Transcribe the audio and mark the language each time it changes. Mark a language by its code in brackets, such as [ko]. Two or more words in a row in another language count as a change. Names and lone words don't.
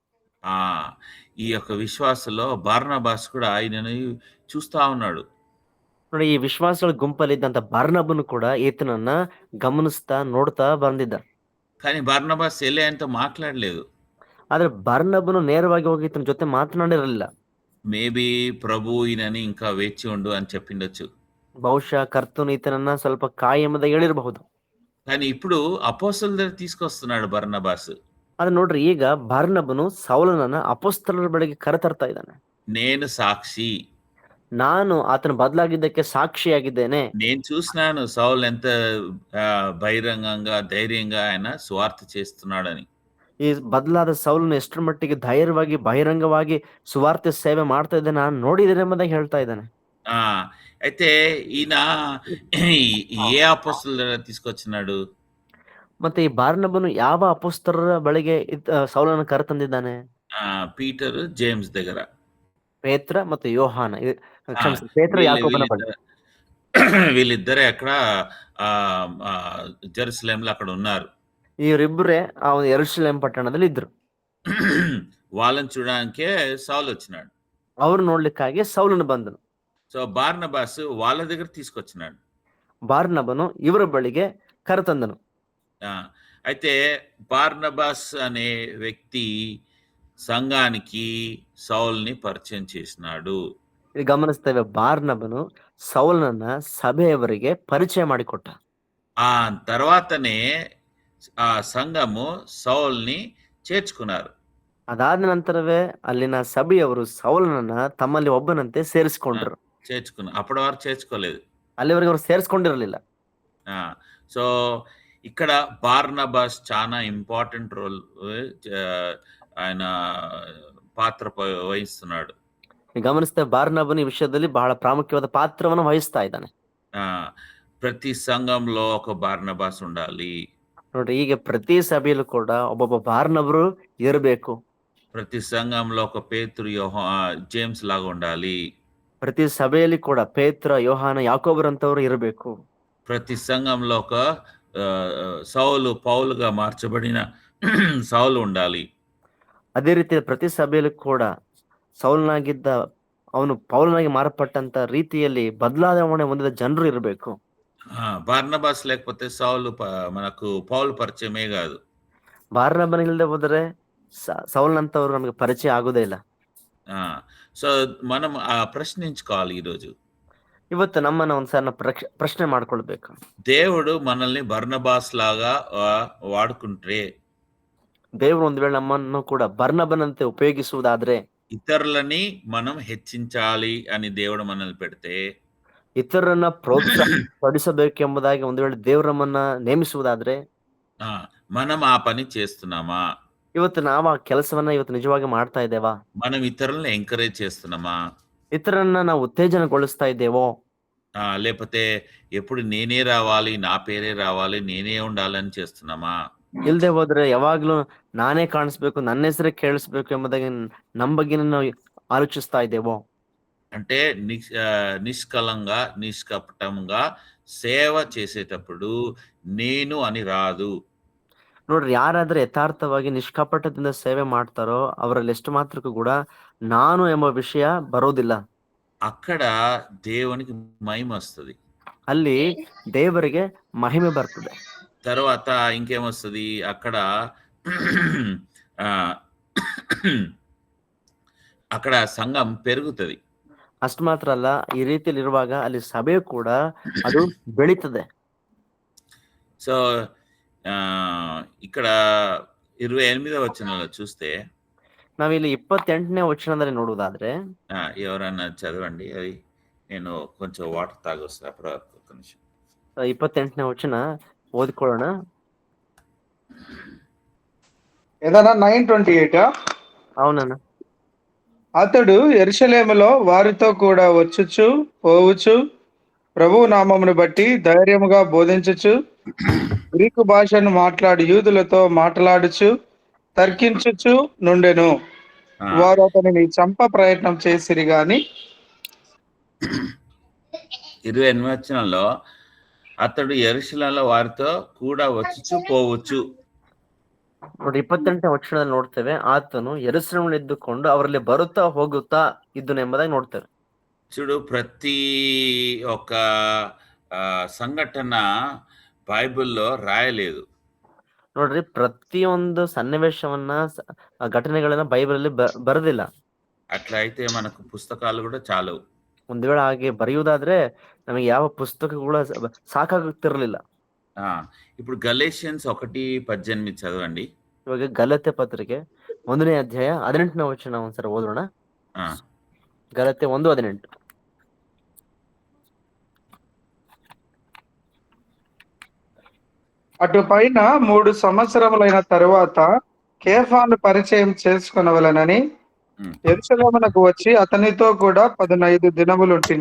[te] ఈ యొక్క విశ్వాసలో బార్నబాస్ కూడా ఆయనని చూస్తా ఉన్నాడు. [kn] ನೋಡಿ, ಈ ವಿಶ್ವಾಸಗಳ ಗುಂಪಲ್ಲಿ ಇದ್ದಂತ ಬಾರ್ನಬನು ಕೂಡ ಈತನನ್ನ ಗಮನಿಸ್ತಾ ನೋಡ್ತಾ ಬಂದಿದ್ದ. [te] కానీ బార్నబాస్ వెళ్ళి ఆయనతో మాట్లాడలేదు. [kn] ಆದ್ರೆ ಬಾರ್ನಬನು ನೇರವಾಗಿ ಹೋಗಿ ಈತನ ಜೊತೆ ಮಾತನಾಡಿರಲಿಲ್ಲ. [te] మేబీ ప్రభు ఈయనని ఇంకా వేచి ఉండు అని చెప్పిండొచ్చు. [kn] ಬಹುಶಃ ಕರ್ತನು ಈತನನ್ನ ಸ್ವಲ್ಪ ಕಾಯಿ ಎಂಬುದಾಗಿ ಹೇಳಿರಬಹುದು. [te] కానీ ఇప్పుడు అపోస్తలుల దగ్గర తీసుకొస్తున్నాడు బర్నబాస్. [kn] ಆದ್ರೆ ನೋಡ್ರಿ, ಈಗ ಬಾರ್ನಬನು ಸೌಲನನ್ನ ಅಪೊಸ್ತಲರ ಬಳಿಗೆ ಕರೆತರ್ತಾ ಇದ್ದಾನೆ. [te] నేను సాక్షి, [kn] ನಾನು ಆತನ ಬದಲಾಗಿದ್ದಕ್ಕೆ ಸಾಕ್ಷಿಯಾಗಿದ್ದೇನೆ. [te] నేను చూసినాను సౌల్ ఎంత బహిరంగంగా ధైర్యంగా ఆయన స్వార్థ చేస్తున్నాడని. [kn] ಈ ಬದಲಾದ ಸೌಲನು ಎಷ್ಟರ ಮಟ್ಟಿಗೆ ಧೈರ್ಯವಾಗಿ ಬಹಿರಂಗವಾಗಿ ಸುವಾರ್ತೆ ಸೇವೆ ಮಾಡ್ತಾ ಇದ್ದಾನೆ ನಾನು ನೋಡಿದ್ದೇನೆ ಎಂಬುದಾಗಿ ಹೇಳ್ತಾ ಇದ್ದಾನೆ. [te] అయితే ఈయన ఏ అపోస్తలుల దగ్గర తీసుకొచ్చినాడు? [kn] ಮತ್ತೆ ಈ ಬಾರ್ನಬನು ಯಾವ ಅಪೊಸ್ತಲರ ಬಳಿಗೆ ಸೌಲನ ಕರೆತಂದಿದ್ದಾನೆ? [te] పీటర్ జేమ్స్ దగ్గర. [kn] ಪೇತ್ರ ಮತ್ತು ಯೋಹಾನ, ಪೇತ್ರ ಯಾಕೋಬನ ಬಳಿ. [te] వీళ్ళిద్దరే అక్కడ జెరూసలేంలో అక్కడ ఉన్నారు. [kn] ಇವರಿಬ್ಬರೇ ಆ ಯೆರೂಸಲೇಮ್ ಪಟ್ಟಣದಲ್ಲಿ ಇದ್ರು. [te] వాళ్ళని చూడడానికే సౌలు వచ్చినాడు. [kn] ಅವ್ರು ನೋಡ್ಲಿಕ್ಕಾಗಿ ಸೌಲನು ಬಂದನು. [te] సో బార్నబాస్ వాళ్ళ దగ్గర తీసుకొచ్చినాడు. [kn] ಬಾರ್ನಬನು ಇವರ ಬಳಿಗೆ ಕರೆತಂದನು. [te] అయితే బార్నబాస్ అనే వ్యక్తి సంఘానికి సౌల్ని పరిచయం చేసినాడు. [kn] ಇಲ್ಲಿ ಗಮನಿಸ್ತೇವೆ, ಬಾರ್ನಬನು ಸೌಲನನ್ನ ಸಭೆಯವರಿಗೆ ಪರಿಚಯ ಮಾಡಿಕೊಟ್ಟ. [te] ఆ తర్వాతనే ఆ సంఘము సౌల్ని చేర్చుకున్నారు. [kn] ಅದಾದ ನಂತರವೇ ಅಲ್ಲಿನ ಸಭೆಯವರು ಸೌಲನನ್ನ ತಮ್ಮಲ್ಲಿ ಒಬ್ಬನಂತೆ ಸೇರಿಸಿಕೊಂಡ್ರು. [te] చేర్చుకున్నారు. అప్పటి వరకు చేర్చుకోలేదు. [kn] ಅಲ್ಲಿವರೆಗೆ ಅವರು ಸೇರಿಸ್ಕೊಂಡಿರಲಿಲ್ಲ. [te] సో ఇక్కడ బార్నబాస్ చాలా [en] important role [te] ఆయన పాత్ర వహిస్తున్నాడు. [kn] ಗಮನಿಸ್ತೇವೆ, ಬಾರ್ನಬನು ಈ ವಿಷಯದಲ್ಲಿ ಬಹಳ ಪ್ರಾಮುಖ್ಯವಾದ ಪಾತ್ರವನ್ನು ವಹಿಸ್ತಾ ಇದ್ದಾನೆ. [te] ప్రతి సంఘంలో ఒక బార్నబాస్ ఉండాలి. [kn] ನೋಡ್ರಿ, ಈಗ ಪ್ರತಿ ಸಭೆಯಲ್ಲೂ ಕೂಡ ಒಬ್ಬೊಬ್ಬ ಬಾರ್ನಬರು ಇರಬೇಕು. [te] ప్రతి సంఘంలో ఒక పేతురు జేమ్స్ లాగా ఉండాలి. [kn] ಪ್ರತಿ ಸಭೆಯಲ್ಲಿ ಕೂಡ ಪೇತ್ರ, ಯೋಹಾನ, ಯಾಕೋಬರಂತವ್ರು ಇರಬೇಕು. [te] ప్రతి సంఘంలో ఒక సౌలు పౌలుగా మార్చబడిన సౌలు ఉండాలి. [kn] ಅದೇ ರೀತಿ ಪ್ರತಿ ಸಭೆಯಲ್ಲೂ ಕೂಡ ಸೌಲನಾಗಿದ್ದ ಅವನು ಪೌಲನಾಗಿ ಮಾರ್ಪಟ್ಟಂತ ರೀತಿಯಲ್ಲಿ ಬದಲಾವಣೆ ಹೊಂದಿದ ಜನರು ಇರಬೇಕು. [te] బార్నబాస్ లేకపోతే సౌలు మనకు పౌలు పరిచయమే కాదు. [kn] ಬಾರ್ನಬನ ಇಲ್ಲದೆ ಹೋದರೆ ಸೌಲನಂತವ್ರು ನಮಗೆ ಪರಿಚಯ ಆಗೋದೇ ಇಲ್ಲ. [te] సో మనం ప్రశ్నించుకోవాలి ఈరోజు. [kn] ಇವತ್ತು ನಮ್ಮನ್ನ ಒಂದ್ಸಾರಿ ನಾವು ಪ್ರಶ್ನೆ ಮಾಡ್ಕೊಳ್ಬೇಕು. [te] దేవుడు మనల్ని బర్నబాస్ లాగా వాడుకుంటే [kn] ದೇವರು ಒಂದು ವೇಳೆ ನಮ್ಮನ್ನು ಕೂಡ ಬರ್ನಬನಂತೆ ಉಪಯೋಗಿಸುವುದಾದ್ರೆ, [te] ఇతరులని మనం హెచ్చించాలి అని దేవుడు మనల్ని పెడితే [kn] ಇತರರನ್ನ ಪ್ರೋತ್ಸಾಹಪಡಿಸಬೇಕೆಂಬುದಾಗಿ ಒಂದು ವೇಳೆ ದೇವರು ನಮ್ಮನ್ನ ನೇಮಿಸುವುದಾದ್ರೆ, [te] మనం ఆ పని చేస్తున్నామా? [kn] ಇವತ್ತು ನಾವು ಆ ಕೆಲಸವನ್ನ ಇವತ್ತು ನಿಜವಾಗಿ ಮಾಡ್ತಾ ಇದ್ದೇವಾ? [te] మనం ఇతరులను ఎంకరేజ్ చేస్తున్నామా? [kn] ಇತರರನ್ನ ನಾವು ಉತ್ತೇಜನಗೊಳಿಸ್ತಾ ಇದ್ದೇವೋ? [te] లేకపోతే ఎప్పుడు నేనే రావాలి, నా పేరే రావాలి, నేనే ఉండాలని చేస్తున్నామా? [kn] ಇಲ್ದೆ ಹೋದ್ರೆ ಯಾವಾಗ್ಲೂ ನಾನೇ ಕಾಣಿಸ್ಬೇಕು, ನನ್ನ ಹೆಸರೇ ಕೇಳಿಸ್ಬೇಕು ಎಂಬುದಾಗಿ ನಮ್ಮ ಬಗ್ಗೆ ನಾವು ಆಲೋಚಿಸ್ತಾ ಇದ್ದೇವೋ? [te] అంటే నిష్కలంగా నిష్కపటంగా సేవ చేసేటప్పుడు నేను అని రాదు. [kn] ನೋಡ್ರಿ, ಯಾರಾದ್ರೆ ಯಥಾರ್ಥವಾಗಿ ನಿಷ್ಕಪಟದಿಂದ ಸೇವೆ ಮಾಡ್ತಾರೋ ಅವರಲ್ಲಿ ಎಷ್ಟು ಮಾತ್ರಕ್ಕೂ ಕೂಡ ನಾನು ಎಂಬ ವಿಷಯ ಬರೋದಿಲ್ಲ. [te] అక్కడ దేవునికి మహిమ వస్తుంది. [kn] ಅಲ್ಲಿ ದೇವರಿಗೆ ಮಹಿಮೆ ಬರ್ತದೆ. [te] తర్వాత ఇంకేమొస్తుంది అక్కడ అక్కడ సంఘం పెరుగుతుంది. [kn] ಅಷ್ಟು ಮಾತ್ರ ಅಲ್ಲ, ಈ ರೀತಿಯಲ್ಲಿ ಇರುವಾಗ ಅಲ್ಲಿ ಸಭೆ ಕೂಡ ಅದು ಬೆಳೀತದೆ. [te] సో ఇక్కడ 28వ వచనంలో చూస్తే [kn] ನಾವಿಲ್ಲಿ 28ನೇ ವಚನದಲ್ಲಿ ನೋಡುವುದಾದ್ರೆ, [te] ఎవరన్నా చదవండి, అది నేను కొంచెం వాటర్ తాగొస్తా అప్పుడు ఒక్క నిమిషం. [kn] 28ನೇ ವಚನ ಓದಿಕೊಳ್ಳೋಣ. [te] ఏదన్నా 9:28 అవునన్నా. అతడు యెరూషలేములో వారితో కూడా వచ్చుచు పోవుచు ప్రభువు నామమును బట్టి ధైర్యముగా బోధించుచు గ్రీకు భాషను మాట్లాడి యూదులతో మాట్లాడుచు తర్కించుచు నుండెను. వారు అతనిని చంప ప్రయత్నం చేసిరి గాని 28వ వచనంలో అతడు యెరూషలేములో వారితో కూడా వచ్చుచు పోవచ్చు. [kn] ನೋಡಿ, 28ನೇ ವಚನದಲ್ಲಿ ನೋಡ್ತೇವೆ, ಆತನು ಯೆರೂಸಲೇಮಿನಲ್ಲಿ ಇದ್ದುಕೊಂಡು ಅವರಲ್ಲಿ ಬರುತ್ತಾ ಹೋಗುತ್ತಾ ಇದ್ದನು ಎಂಬುದಾಗಿ ನೋಡ್ತೇವೆ. [te] చూడు, ప్రతి ఒక్క సంఘటన బైబిల్లో రాయలేదు. [kn] ನೋಡ್ರಿ, ಪ್ರತಿಯೊಂದು ಸನ್ನಿವೇಶವನ್ನ ಘಟನೆಗಳನ್ನ ಬೈಬಲ್ ಅಲ್ಲಿ ಬರೆದಿಲ್ಲ. [te] అట్లా అయితే మనకు పుస్తకాలు కూడా చాలవు. [kn] ಒಂದು ವೇಳೆ ಹಾಗೆ ಬರೆಯುವುದಾದ್ರೆ ನಮಗೆ ಯಾವ ಪುಸ್ತಕ ಕೂಡ ಸಾಕಾಗುತ್ತಿರಲಿಲ್ಲ. [te] ఇప్పుడు గలేషియన్స్ 1:18 చదవండి. [kn] ಇವಾಗ ಗಲಾತ್ಯ ಪತ್ರಿಕೆ 1ನೇ ಅಧ್ಯಾಯ 18ನೇ ವಚನ ಒಂದ್ಸರಿ ಓದೋಣ. ಗಲಾತ್ಯ 1:18. [te] అటు పైన 3 సంవత్సరములైన తరువాత కేఫాను పరిచయం చేసుకొనవలెనని యెరూషలేమునకు వచ్చి అతనితో కూడా 15 దినములుంటిని.